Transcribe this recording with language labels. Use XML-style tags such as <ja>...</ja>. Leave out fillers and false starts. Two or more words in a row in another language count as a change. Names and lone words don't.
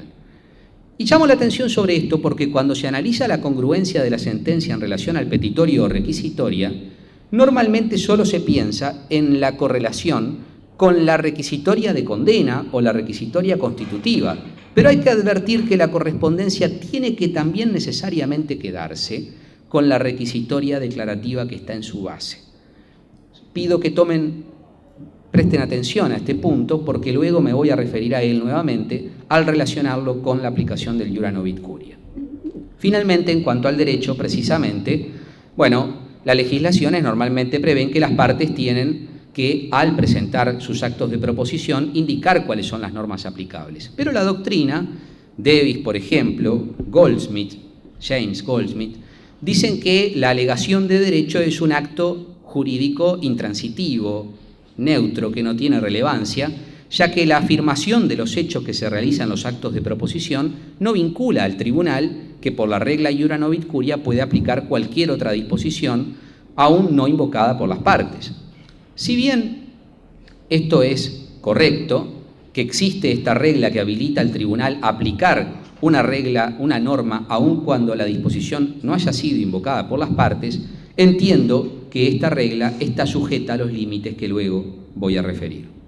<es>Y llamo la atención sobre esto porque cuando se analiza la congruencia de la sentencia en relación al petitorio o requisitoria, normalmente solo se piensa en la correlación con la requisitoria de condena o la requisitoria constitutiva, pero hay que advertir que la correspondencia tiene que también necesariamente quedarse con la requisitoria declarativa que está en su base. Pido que presten atención a este punto porque luego me voy a referir a él nuevamente al relacionarlo con la aplicación del</es> <la>iura novit curia.</la> <es>Finalmente, en cuanto al derecho, precisamente, las legislaciones normalmente prevén que las partes tienen que, al presentar sus actos de proposición, indicar cuáles son las normas aplicables. Pero la doctrina, Davis, por ejemplo, James Goldsmith, dicen que la alegación de derecho es un acto jurídico intransitivo, neutro, que no tiene relevancia, ya que la afirmación de los hechos que se realizan en los actos de proposición no vincula al tribunal que por la regla</es> <la>iura novit curia</la> <es>puede aplicar cualquier otra disposición, aún no invocada por las partes. Si bien esto es correcto, que existe esta regla que habilita al tribunal a aplicar una norma, aun cuando la disposición no haya sido invocada por las partes, entiendo que esta regla está sujeta a los límites que luego voy a referir.</es>